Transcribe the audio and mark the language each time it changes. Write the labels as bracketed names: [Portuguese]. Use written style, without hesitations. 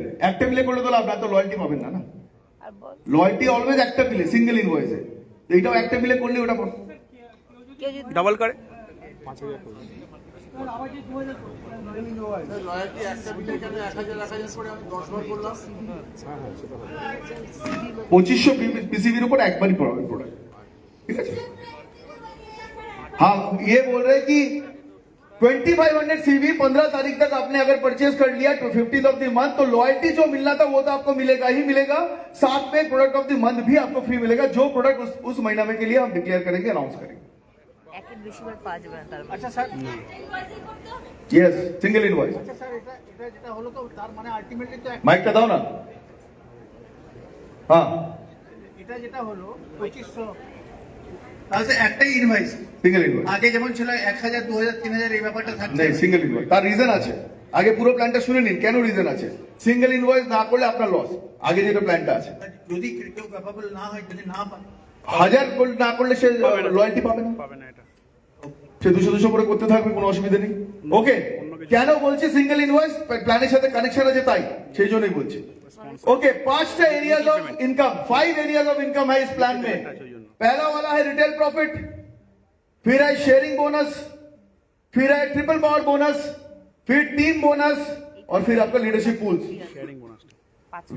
[Bangla] একটা মিলে করলে তো লাভ না, তো লয়্যালটি পাবেন না। আর বল, লয়্যালটি অলওয়েজ একটা মিলে, সিঙ্গেল ইনভয়েসে। এইটাও একটা মিলে করলে ওটা করো। কেউ যদি ডাবল করে লয়্যালটি একটা বিলে এখানে 1000 করে আমি 10 বার করলাম। [Hindi] 2500 पीसीबी ऊपर एक बार ही पड़ा प्रोडक्ट, ठीक है। हाँ, ये बोल रहे हैं कि 2500 सीवी 15 तारीख तक आपने अगर परचेज कर लिया तो 50th ऑफ द मंथ, तो लॉयल्टी जो मिलना था वो तो आपको मिलेगा ही मिलेगा, साथ में प्रोडक्ट ऑफ द मंथ भी आपको फ्री मिलेगा, जो प्रोडक्ट उस महीना में के लिए हम डिक्लेयर करेंगे, अनाउंस करेंगे। [Bangla] একের বেশি বার পাওয়া যাবে না তার মানে। আচ্ছা স্যার, [Hindi] यस, सिंगल इनवॉइस। [Bangla] আচ্ছা স্যার, এটা যেটা হলো তো তার মানে আলটিমেটলি তো माइक का दाओ ना। [Hindi] हाँ, [Bangla] এটা যেটা হলো 2500, তাহলে একটাই ইনভয়েস, সিঙ্গেল ইনভয়েস। আগে যেমন ছিল 1000 2000 3000 এই ব্যাপারটা থাকছে। [Hindi] नहीं, सिंगल इनवॉइस। [Bangla] তার রিজন আছে, আগে পুরো প্ল্যানটা শুনে নিন কেন রিজন আছে। সিঙ্গেল ইনভয়েস না করলে আপনার লস, আগে যেটা প্ল্যানটা আছে। যদি কেউ ক্যাপাবল না হয়, যদি না পায়, 1000 না করলে সে লয়্যালটি পাবে না, পাবে না এটা। সে 200 করে করতে থাকবে, কোনো অসুবিধা নেই। ওকে, কেন বলছি সিঙ্গেল ইনভয়েস, প্ল্যানের সাথে কানেকশন আছে তাই, সেই জন্যই বলছি। [Hindi] Okay, 5टा areas of income, 5 areas of income है इस प्लान में। पहला वाला है रिटेल प्रॉफिट, फिर है शेयरिंग बोनस, फिर है ट्रिपल पावर बोनस, फिर टीम बोनस और फिर आपका लीडरशिप पूल्स। Sharing bonus